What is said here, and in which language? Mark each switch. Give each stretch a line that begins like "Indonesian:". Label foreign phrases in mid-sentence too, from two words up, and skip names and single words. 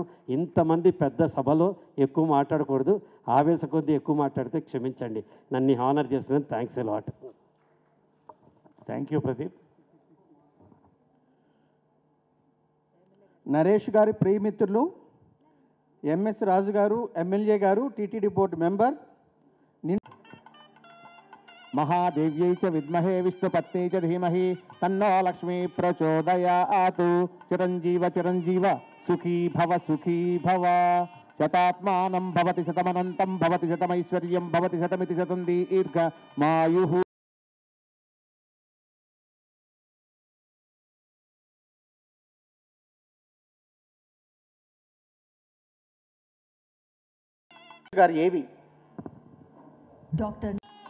Telugu: ఇంతమంది పెద్ద సభలో ఎక్కువ మాట్లాడకూడదు, ఆవేశ కొద్దీ ఎక్కువ మాట్లాడితే క్షమించండి. నన్ను హానర్ చేసినందుకు
English: thanks a lot. thank you ప్రదీప్.
Telugu: నరేష్ గారి ప్రియమిత్రులు ఎంఎస్ రాజు గారు, ఎమ్మెల్యే గారు, టీటీడీ
English: board member.
Sanskrit: महादेव्यै च विद्महे विष्णुपत्नी च धीमहि तन्नो लक्ष्मी प्रचोदयात्. चिरञ्जीव चिरञ्जीव सुखी भव शतात्मानं भवति शतमनन्तं भवति शतमैश्वर्यं भवति शतमिति शतं दीर्घमायुः.
Telugu: గారు ఏవి డాక్టర్